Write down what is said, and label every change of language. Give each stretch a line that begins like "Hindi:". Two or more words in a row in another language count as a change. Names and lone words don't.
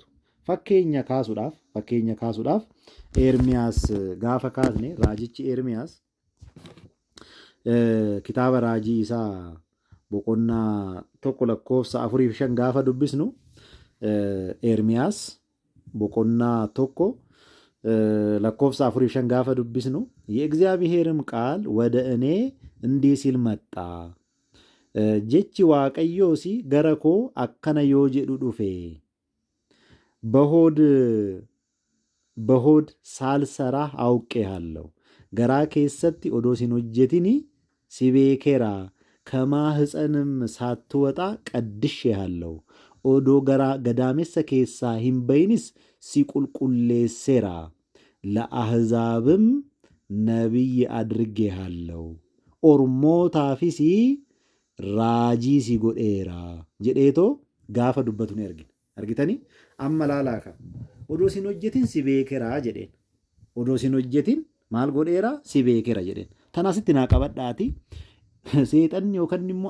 Oromo: Fakkeenya kaasuudhaaf Ermiyaas gaafa kaasne raajichi Ermiyaas kitaaba raajii isaa boqonnaa 1:4-5 gaafa dubbisnu Ermiyaas boqonnaa 1:4-5 gaafa dubbisnu
Amharic: የእግዚአብሔርም ቃል ወደ እኔ እንዲህ ሲል መጣ
Oromo: ጀቺ waaqayyoos gara koo akkana yoo jedhu dhufe
Amharic: በሆድ ሳልሰራህ አውቄሃለሁ
Oromo: garaa keessatti odoo sin hojjetini si beekeera
Amharic: ከማህፀንም ሳትወጣ ቀድሼሃለሁ
Oromo: odoo gadaamessa keessaa hin bayinis si qulqulleesseera
Amharic: ለአሕዛብም ነቢይ አድርጌሃለሁ
Oromo: ormootaafis raajii si godheera jedheetoo gaafa dubbatu ni argitanii amma laalaaka odoo sin hojjetin si beekeraa jedheen odoo sin hojjetin maal godheera si beekeera jedheen tanasitti naa qabadhaati seexanni yookaan immoo